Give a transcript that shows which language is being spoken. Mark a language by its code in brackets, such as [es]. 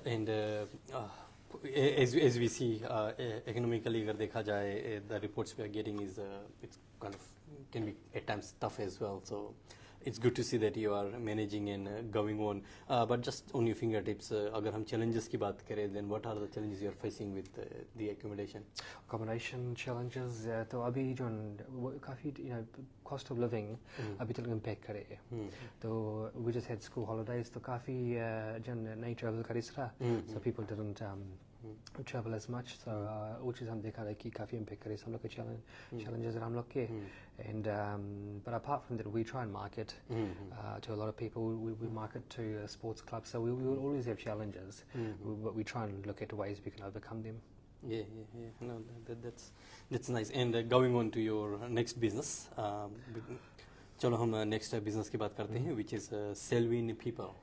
[en] And as we see, economically, [hi] अगर देखा जाए, [en] the reports we are getting is it's kind of can be at times tough as well. So it's good to see that you are managing and going on. But just on your fingertips, [hi] अगर हम challenges की बात करें, [en] then what are the challenges you are facing with the accommodation? Accommodation challenges. [hi] तो अभी जो काफी cost of living अभी तक impact करे है. तो [en] we just had school holidays [hi] तो काफी जन नहीं travel करे सरा. [en] So people didn't travel as much. [hi] So वो चीज़ हम देखा रहे कि काफी impact करे हम लोग के challenges हम लोग के. [en] And but apart from that, we try and market to a lot of people. We market to sports clubs, so we will always have challenges, but we try and look at ways we can overcome them. Yeah. No, that's nice. And going on to your next business, [hi] चलो हम next business की बात करते हैं, [en] which is Selwyn People.